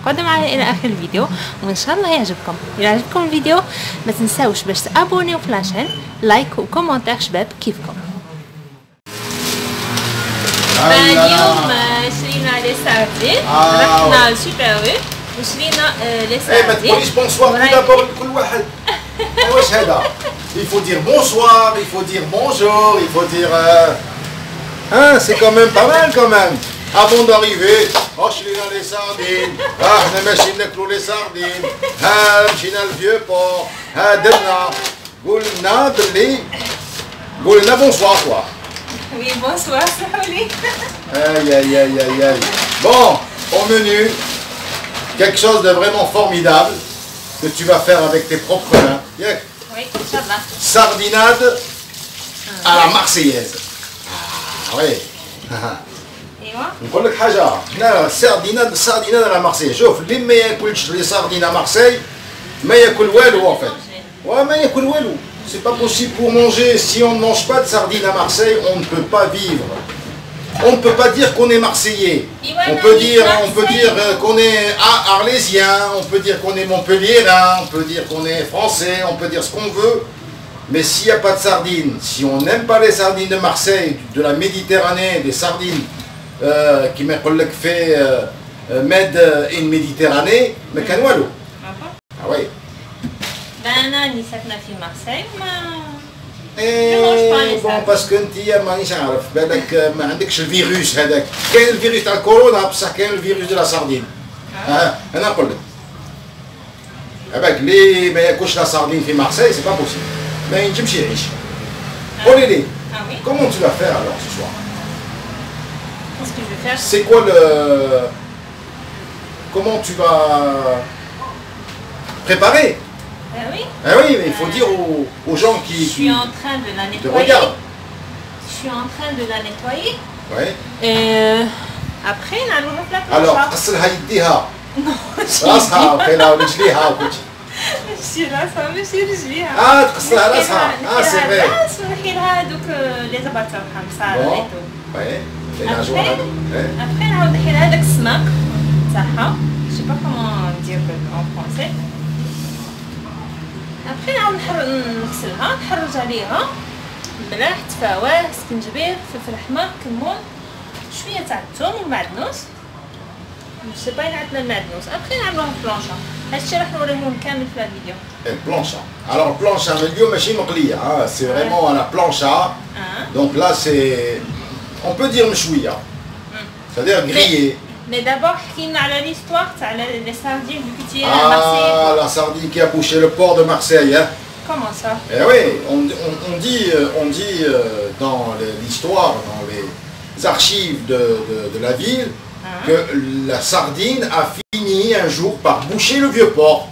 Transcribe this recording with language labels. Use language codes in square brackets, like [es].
[ar] قدم معايا إلى آخر الفيديو وإن شاء الله يعجبكم. إذا عجبكم الفيديو ما تنساوش باش تابونيو في لاشين، لايك وكومنتير شباب كيفكم. اليوم شرينا لي ساردين، رحنا للسوبر وشرينا لي ساردين. ما تقوليش بونسوار دابور لكل واحد. واش هذا؟ [fr] Il faut dire bonsoir, il faut dire bonjour, il faut dire... Hein, c'est quand même pas mal quand même. Avant d'arriver, [ar] شرينا لي ساردين، احنا ماشيين ناكلوا لي ساردين، مشينا للفيو بور، درنا قلنا باللي قلنا بونسوار كوا. [fr] Oui, bonsoir, Saouli. Aïe aïe aïe aïe aïe. Bon, au menu, quelque chose de vraiment formidable que tu vas faire avec tes propres mains. Oui, Inch'Allah. Sardinade à la marseillaise. Ah oui. [ar] ايوا نقول لك حاجة، حنا سارديناد [fr] à la marseillaise. [ar] شوف اللي ما ياكلش لي ساردين [fr] à Marseille [ar] ما ياكل والو [fr] en fait. Ouais, [ar] ما ياكل والو. [fr] C'est pas possible pour manger. Si on ne mange pas de sardines à Marseille, on ne peut pas vivre. On ne peut pas dire qu'on est marseillais. On peut dire qu'on est arlésien, on peut dire qu'on est montpelliérain, on peut dire qu'on est français, on peut dire ce qu'on veut. Mais s'il n'y a pas de sardines, si on n'aime pas les sardines de Marseille, de la Méditerranée, des sardines qui m'ont fait made in Méditerranée, mais qu'un walou. Ah oui. [ar] أنا اللي ساكنة في مارسيل [fr] بون باسكو [ar] انت مانيش عارف بالك ما عندكش الفيروس هذاك. كاين الفيروس تاع الكورونا بصح كاين الفيروس [fr] دو لا ساردين. [ar] انا نقول لك هذاك اللي ما ياكلش لا ساردين في مارسيل [fr] سي با بوسيبل، [ar] ما ينجمش يعيش. قولي لي [fr] comment tu vas faire alors ce soir? Qu'est-ce que je vais faire? C'est quoi le comment tu vas préparer? Oui. Ah oui, mais il faut dire aux gens qui... Je suis en train de la nettoyer. Je suis en train de la nettoyer. Ouais. Après, on va faire la planche. Alors, [ar] غسلها يديها. [fr] Non, [ar] راسها وخيلها ورجليها وكل شيء. ماشي راسها ماشي رجليها. تغسلها راسها. [fr] سي فري. [ar] الراس ونحيلها هذوك لي زباط تاعها مسارة ايتو. [fr] وي. Après, [ar] نعاود نحيلها هذاك السماك تاعها. [fr] Je sais pas comment dire en français. [ar] ابخي نعاود نغسلها نحرج عليها ملح تفاوه سكنجبير فلفل احمر كمون شويه تاع الثوم والمعدنوس [fr] سي با [ar] عندنا المعدنوس. ابخي نعملوها في بلونشا. هادشي راح نوريهم كامل في الفيديو. البلونشا [fr] alors [ar] البلونشا اليوم ماشي مقليه [fr] سي فريمون [ar] على بلونشا. [fr] donc là c'est on peut dire [ar] مشويه [fr] c'est-à-dire grillé. Mais d'abord, [ar] حكينا [fr] l'histoire [ar] تاع [fr] les sardines du Pitié à Marseille. Ah, la sardine qui a bouché le port de Marseille, hein. Comment ça? Eh oui, on dit dans l'histoire, dans les archives de la ville, que la sardine a fini un jour par boucher le vieux port.